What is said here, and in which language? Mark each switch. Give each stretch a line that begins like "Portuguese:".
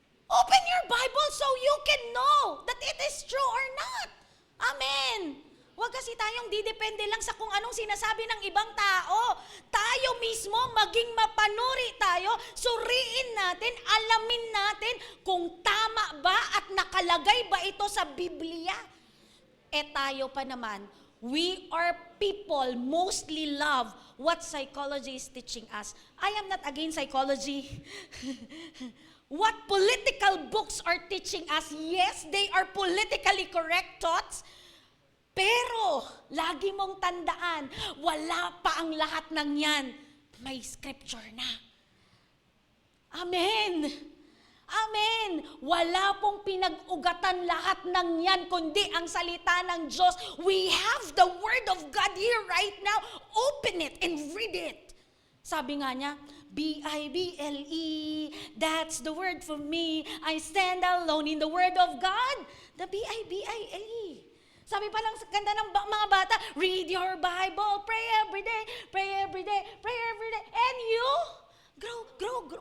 English: Open your Bible so you can know that it is true or not. Amen?
Filipino: Huwag kasi tayong didepende lang sa kung anong sinasabi ng ibang tao. Tayo mismo, maging mapanuri tayo, suriin natin, alamin natin kung tama ba at nakalagay ba ito sa Biblia. Tayo pa naman,
English: we are people mostly love what psychology is teaching us. I am not against psychology. What political books are teaching us, yes, they are politically correct thoughts.
Filipino: Pero, lagi mong tandaan, wala pa ang lahat ng yan. May scripture na. Amen. Amen. Wala pong pinag-ugatan lahat ng yan, kundi ang salita ng Diyos.
English: We have the Word of God here right now. Open it and read it.
Filipino: Sabi nga niya,
English: B-I-B-L-E, that's the word for me. I stand alone in the Word of God. The B-I-B-I-L-E.
Filipino: Sabi pa lang sa ganda ng mga bata,
English: read your Bible, pray every day, pray every day, pray every day. And you? Grow.